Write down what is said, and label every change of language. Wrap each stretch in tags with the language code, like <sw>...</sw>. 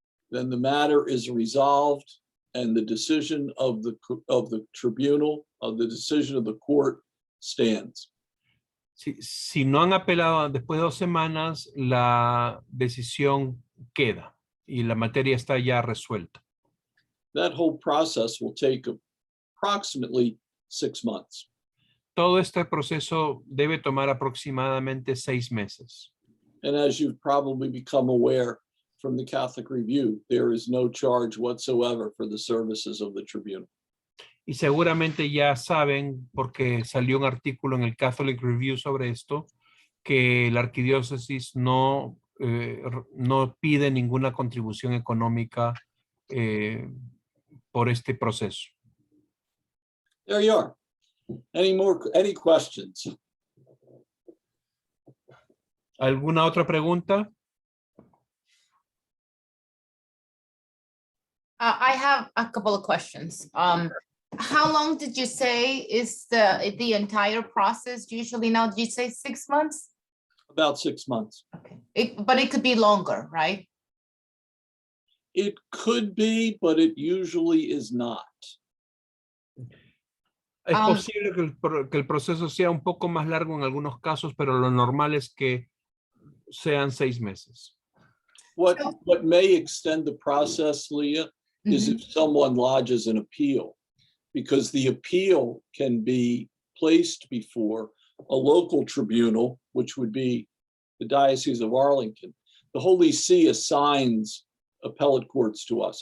<en>then the matter is resolved and the decision of the tribunal, of the decision of the court stands.</en> <es>si no han apelado después de 2 semanas, la decisión queda y la materia está ya resuelta.</es> <en>That whole process will take approximately 6 months.</en> <es>Todo este proceso debe tomar aproximadamente 6 meses.</es> <en>And as you've probably become aware from the Catholic Review, there is no charge whatsoever for the services of the tribunal.</en> <es>Y seguramente ya saben, porque salió un artículo en el Catholic Review sobre esto, que la Arquidiócesis no pide ninguna contribución económica por este proceso.</es> <en>There you are. Any questions?</en> <es>¿Alguna otra pregunta?</es> <en>I have a couple of questions. How long did you say is the entire process usually now? Did you say 6 months? About 6 months. Okay, but it could be longer, right? It could be, but it usually is not.</en> <es>Es posible que el proceso sea un poco más largo en algunos casos, pero lo normal es que sean 6 meses.</es> <en>What may extend the process, Leah, is if someone lodges an appeal, because the appeal can be placed before a local tribunal, which would be the Diocese of Arlington. The Holy See assigns appellate courts to us.</en>